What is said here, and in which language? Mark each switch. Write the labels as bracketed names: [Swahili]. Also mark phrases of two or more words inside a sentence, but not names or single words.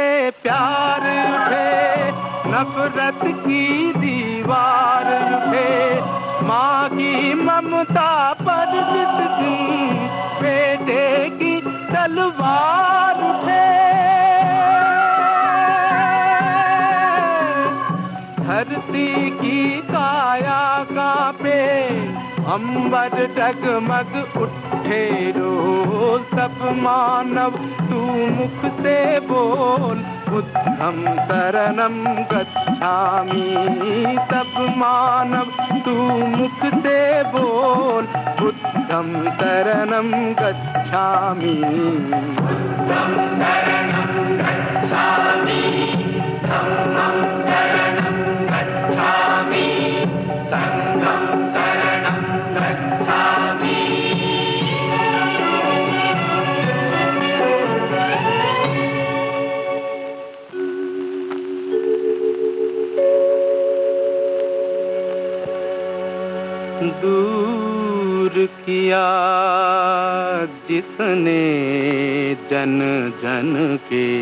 [Hindi] प्यार उठे, नफरत की दीवार उठे, माँ की ममता पर जिस दिन बेटे की तलवार उठे, धरती की काया कांपे, अंबर डगमग उठे रोज। सब मानव तू मुख से बोल, [Pali] बुद्धं शरणं गच्छामि। [Hindi] सब मानव तू मुख से बोल, [Pali] बुद्धं शरणं गच्छामि। बुद्धं शरणं गच्छामि, धम्मं शरणं गच्छामि, संघं शरणं गच्छामि। [Hindi] दूर किया जिसने जन जन के